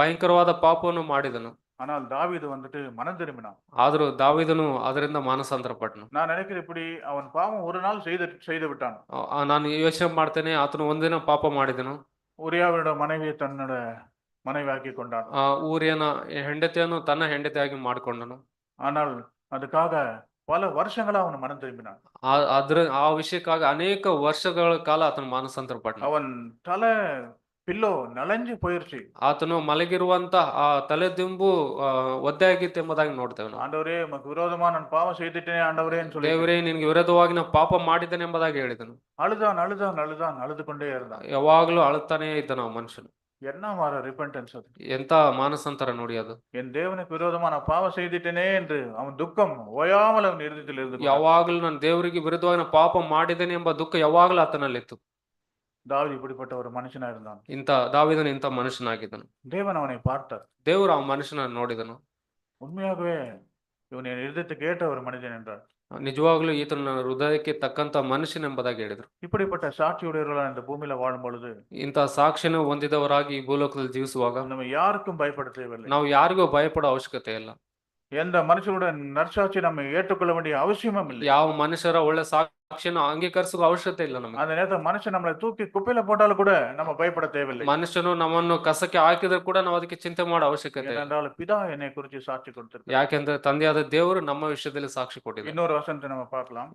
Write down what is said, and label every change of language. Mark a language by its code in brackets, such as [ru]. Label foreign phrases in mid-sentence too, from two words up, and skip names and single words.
[kn] ಭಯಂಕರವಾದ ಪಾಪವನ್ನು ಮಾಡಿದನು. [ta] ஆனால் தாவீது வந்துட்டு மனம் திரும்பினான். [kn] ಆದರೂ ದಾವೀದನು ಅದರಿಂದ ಮಾನಸಾಂತರ ಪಟ್ಟನು. [ta] நான் நினைக்கிறேன் இப்படி அவன் பாவம் ஒரு நாள் செய்து விட்டான். [kn] ನಾನು ಯೋಚನೆ ಮಾಡ್ತೇನೆ, ಆತನು ಒಂದಿನ ಪಾಪ ಮಾಡಿದನು. [ta] உரியாவினுடைய மனைவியை தன்னோட மனைவியாக்கி கொண்டான். [kn] ಆ ಊರಿಯನ ಹೆಂಡತಿಯನ್ನು ತನ್ನ ಹೆಂಡತಿಯಾಗಿ ಮಾಡಿಕೊಂಡನು. [ta] ஆனால் அதுக்காக பல வருஷங்களா அவன் மனம் திரும்பினான். [kn] ಆ ವಿಷಯಕ್ಕಾಗಿ ಅನೇಕ ವರ್ಷಗಳ ಕಾಲ ಆತನು ಮಾನಸಾಂತರ ಪಟ್ಟನು. [ta] அவன் தலை பில்லோ நலஞ்சு போயிருச்சு. [kn] ಆತನು ಮಲಗಿರುವಂತ ಆ ತಲೆದಿಂಬು ಒದ್ದೆ ಆಗಿತ್ತು ಎಂಬುದಾಗಿ ನೋಡ್ತೇವೆ ನಾವು. [ta] ஆண்டவரே, உமக்கு விரோதமா நான் பாவம் செய்துட்டேனே ஆண்டவரேன்னு சொல்லி [kn] ದೇವರೇ, ನಿನಗೆ ವಿರೋಧವಾಗಿ ನಾವು ಪಾಪ ಮಾಡಿದ್ದೇನೆ ಎಂಬುದಾಗಿ ಹೇಳಿದನು. [ta] அழுது கொண்டே இருந்தான். [kn] ಯಾವಾಗ್ಲೂ ಅಳುತ್ತಾನೇ ಇದ್ದನು ಆ ಮನುಷ್ಯನು. [ta] என்ன மாற ரிப்பெண்டன்ஸ் அது? [kn] ಎಂತ ಮಾನಸಾಂತರ ನೋಡಿ ಅದು. [ta] என் தேவனுக்கு விரோதமா நான் பாவம் செய்துட்டேனே என்று அவன் துக்கம் ஓயாமல் அவன் இருதயத்தில் இருந்து [kn] ಯಾವಾಗ್ಲೂ ನಾನು ದೇವರಿಗೆ ವಿರುದ್ಧವಾಗಿ ನಾನು ಪಾಪ ಮಾಡಿದ್ದೇನೆ ಎಂಬ ದುಃಖ ಯಾವಾಗಲೂ ಆತನಲ್ಲಿತ್ತು. [ta] தாவீது இப்படிப்பட்ட ஒரு மனுஷனா இருந்தான். [kn] ದಾವೀದನು ಇಂಥ ಮನುಷ್ಯನಾಗಿದ್ದನು. [ta] தேவன் அவனை பார்த்தார். [kn] ದೇವರು ಆ ಮನುಷ್ಯನನ್ನು ನೋಡಿದನು. [ta] உண்மையாகவே இவன் என் இருதயத்துக்கு ஏற்ற ஒரு மனிதன் என்றார். [kn] ನಿಜವಾಗ್ಲೂ ಈತನ ನನ್ನ ಹೃದಯಕ್ಕೆ ತಕ್ಕಂತ ಮನುಷ್ಯನೆಂಬುದಾಗಿ ಹೇಳಿದ್ರು. [ta] இப்படிப்பட்ட சாட்சியுடையவர்களாக இந்த பூமியில வாழும் பொழுது, [kn] ಇಂಥ ಸಾಕ್ಷಿಯನ್ನು ಹೊಂದಿದವರಾಗಿ ಈ ಭೂಲೋಕದಲ್ಲಿ ಜೀವಿಸುವಾಗ [ta] நம்ம யாருக்கும் பயப்பட தேவையில்லை. [kn] ನಾವು ಯಾರಿಗೂ ಭಯಪಡೋ ಅವಶ್ಯಕತೆ ಇಲ್ಲ. [ta] எந்த மனுஷனுடைய நற்சாட்சி நம்ம ஏற்றுக்கொள்ள வேண்டிய அவசியமும் இல்லை. [kn] ಯಾವ ಮನುಷ್ಯರ ಒಳ್ಳೆ ಸಾಕ್ಷಿಯನ್ನು ಅಂಗೀಕರಿಸುವ ಅವಶ್ಯಕತೆ ಇಲ್ಲ ನಮಗೆ. [ta] அந்த நேரத்துல மனுஷன் நம்மளை தூக்கி குப்பையில போட்டாலும் கூட நம்ம பயப்பட தேவையில்லை. [kn] ಮನುಷ್ಯನು ನಮ್ಮನ್ನು ಕಸಕ್ಕೆ ಹಾಕಿದ್ರೆ ಕೂಡ ನಾವು ಅದಕ್ಕೆ ಚಿಂತೆ ಮಾಡೋ ಅವಶ್ಯಕತೆ ಇಲ್ಲ. [ta] ஏனென்றால் பிதா என்னை குறித்து சாட்சி கொடுத்திருக்கிறார். [kn] ಯಾಕೆಂದ್ರೆ ತಂದೆಯಾದ ದೇವರು ನಮ್ಮ ವಿಷಯದಲ್ಲಿ ಸಾಕ್ಷಿ ಕೊಟ್ಟಿದ್ದಾರೆ. [ta] இன்னொரு வசனத்தை நம்ம பார்க்கலாம்.